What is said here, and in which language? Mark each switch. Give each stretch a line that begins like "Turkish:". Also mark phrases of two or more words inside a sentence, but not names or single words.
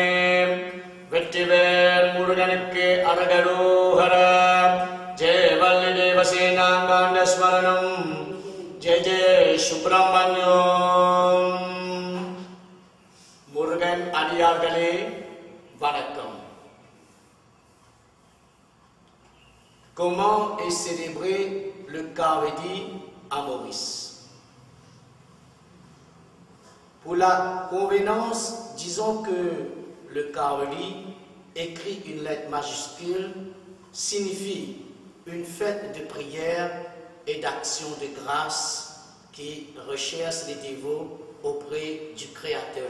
Tamil: வெற்றிவேல் முருகனுக்கு அரகரோஹர. ஜெய வள்ளி தேவசேனாங்காண்ட ஸ்மரணம். ஜெய ஜெய சுப்பிரமணியம். முருகன் அடியார்களே வணக்கம்.
French: Comment est célébré le Kavedi à Maurice? Pour la convenance, disons que le Kavedi, écrit une lettre majuscule, signifie une fête de prière et d'action de grâce qui recherche les dévots auprès du Créateur.